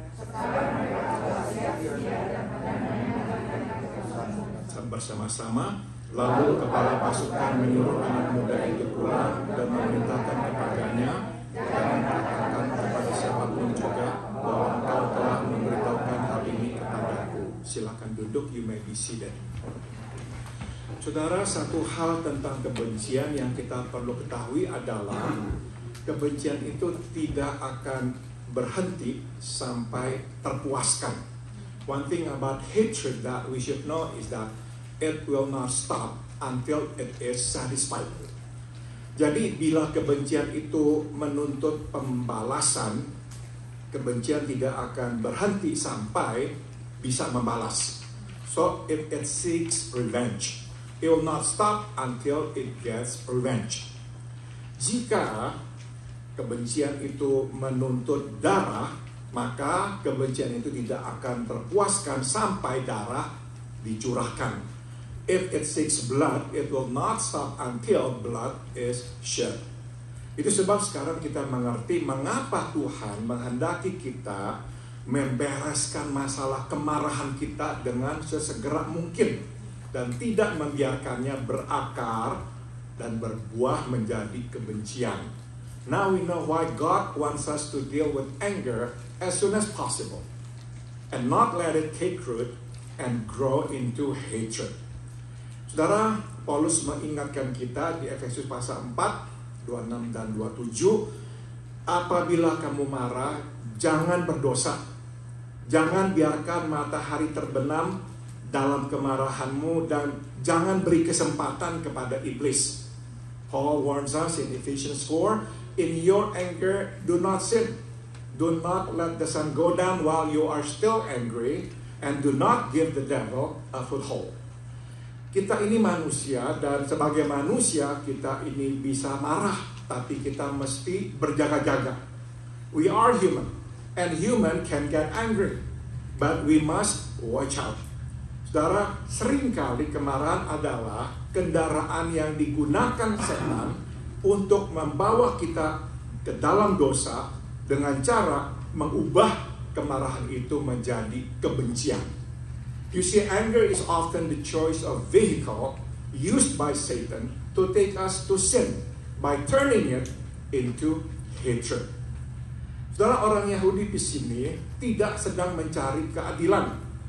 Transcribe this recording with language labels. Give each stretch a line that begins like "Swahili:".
Indonesian: Sekarang mereka telah siap sedia dan bersama-sama. Lalu kepala pasukan menyuruh anak muda itu pulang dan memerintahkan kepadanya, jangan katakan kepada siapapun juga bahwa engkau telah memberitahukan hal ini kepadaku. Silakan duduk,
English: you may be seated.
Indonesian: Saudara, satu hal tentang kebencian yang kita perlu ketahui adalah kebencian itu tidak akan berhenti sampai terpuaskan.
English: One thing about hatred that we should know is that it will not stop until it is satisfied.
Indonesian: Jadi bila kebencian itu menuntut pembalasan, kebencian tidak akan berhenti sampai bisa membalas.
English: So if it seeks revenge, it will not stop until it gets revenge.
Indonesian: Jika kebencian itu menuntut darah, maka kebencian itu tidak akan terpuaskan sampai darah dicurahkan.
English: If it seeks blood, it will not stop until blood is shed.
Indonesian: Itu sebab sekarang kita mengerti mengapa Tuhan menghendaki kita membereskan masalah kemarahan kita dengan sesegera mungkin dan tidak membiarkannya berakar dan berbuah menjadi kebencian.
English: Now we know why God wants us to deal with anger as soon as possible and not let it take root and grow into hatred.
Indonesian: Saudara, Paulus mengingatkan kita di Efesus pasal 4, 26 dan 27, apabila kamu marah, jangan berdosa. Jangan biarkan matahari terbenam dalam kemarahanmu dan jangan beri kesempatan kepada iblis.
English: Paul warns us in Ephesians 4, in your anger, do not sin. Do not let the sun go down while you are still angry, and do not give the devil a foothold.
Indonesian: Kita ini manusia, dan sebagai manusia kita ini bisa marah, tapi kita mesti berjaga-jaga.
English: We are human, and human can get angry, but we must watch out.
Indonesian: Saudara, seringkali kemarahan adalah kendaraan yang digunakan setan untuk membawa kita ke dalam dosa dengan cara mengubah kemarahan itu menjadi kebencian.
English: You see, anger is often the choice of vehicle used by Satan to take us to sin by turning it into hatred.
Indonesian: Saudara, orang Yahudi di sini tidak sedang mencari keadilan.